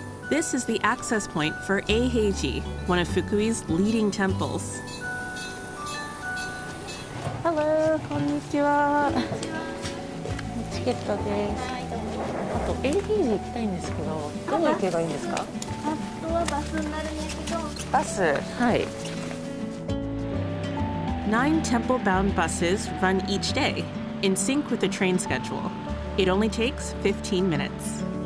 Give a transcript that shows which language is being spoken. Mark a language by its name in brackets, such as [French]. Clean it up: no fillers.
[English] This is the access point for Eiheiji, one of Fukui's leading temples. Hello, [Japanese] こんにちは。チケットです。あとエイヘイジ行きたいんですけど、どう行けばいいんですか？あとはバスになるんですけど。バス、はい。 [English] 9 temple-bound buses run each day, in sync with the train schedule. It only takes 15 minutes.